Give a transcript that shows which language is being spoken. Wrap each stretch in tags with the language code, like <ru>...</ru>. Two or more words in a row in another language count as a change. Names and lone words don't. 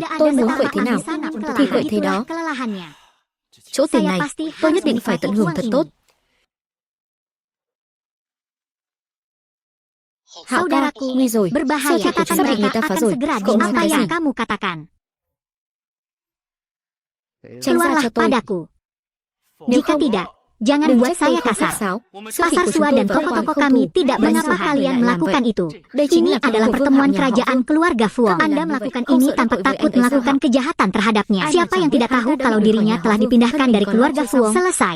<vi>Tôi muốn quậy thế nào thì quậy thế đó. Chỗ tiền này tôi nhất định phải tận hưởng thật tốt. Hạo ca, nguy rồi. Siêu thị của chúng ta bị người ta phá rồi. Cậu nói cái gì? Tránh ra cho tôi.</vi> <id>Nếu Jika tidak, jangan buat saya kasar. Pasar Sua dan toko-toko kami tidak. Mengapa kalian melakukan itu? Ini adalah pertemuan kerajaan keluarga Fuong. Anda melakukan ini tanpa takut melakukan kejahatan terhadapnya. Siapa yang tidak tahu kalau dirinya telah dipindahkan dari keluarga Fuong? Selesai.</id>